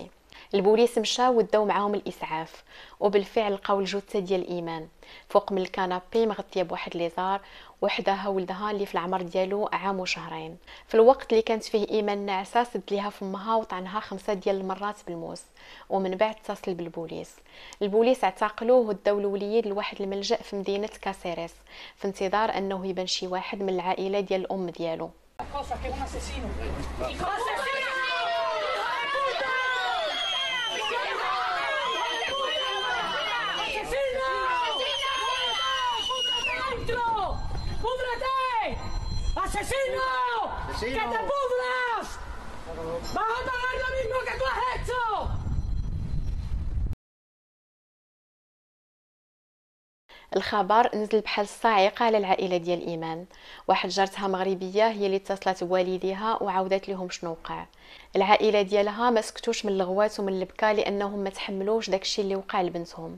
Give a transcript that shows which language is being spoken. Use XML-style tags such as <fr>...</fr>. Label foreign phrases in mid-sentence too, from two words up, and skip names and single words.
<ar>البوليس مشى وداو معاهم الاسعاف وبالفعل لقاو الجثه ديال ايمان فوق من الكنابي مغطيه بواحد ليزار وحدها ولدها اللي في العمر ديالو عام وشهرين. في الوقت اللي كانت فيه ايمان ناعسه سد ليها فمها وطعنها 5 ديال المرات بالموس ومن بعد اتصل بالبوليس. البوليس اعتقلوه وداو الوليد لواحد الملجأ في مدينه كاسيريس في انتظار انه يبان شي واحد من العائله ديال الام ديالو.</ar> <es>¡Asesino! ¡Que te pudras! ¡Vas a pagar lo mismo que tú has hecho!</es> <ar>الخبر نزل بحال الصاعقه على العائله ديال ايمان. واحد جارتها مغربيه هي اللي اتصلت بوالديها وعاودت لهم شنو وقع. العائله ديالها ما سكتوش من الغوات ومن البكا لانهم ما تحملوش داكشي اللي وقع لبنتهم.</ar>